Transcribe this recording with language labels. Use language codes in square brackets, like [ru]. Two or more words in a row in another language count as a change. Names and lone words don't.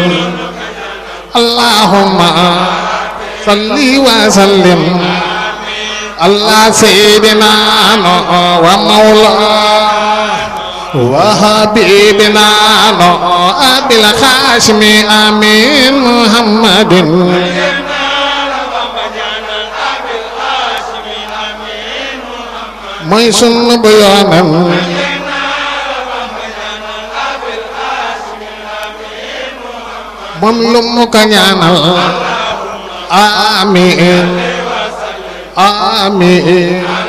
[ar] اللهم صل وسلم على سيدنا ومولانا وحبيبنا أبي الخاشم آمين محمد [wo] mooy sunu bu yoonam moom lu mu ko ñaanal amiin amiin